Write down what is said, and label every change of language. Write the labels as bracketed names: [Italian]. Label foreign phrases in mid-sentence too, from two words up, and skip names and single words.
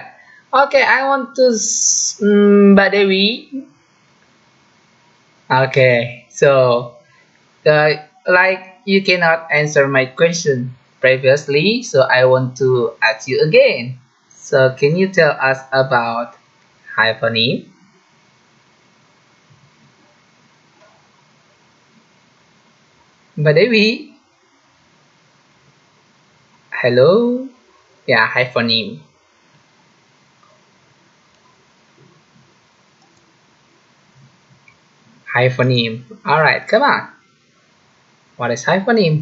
[English] Okay, I want to Mbak Dewi. Okay, so like you cannot answer my question. previously, so I want to ask you again. So can you tell us about hypernym? Mbak Dewi, hello? Yeah, hypernym. Hypernym. Alright, come on. What is hypernym?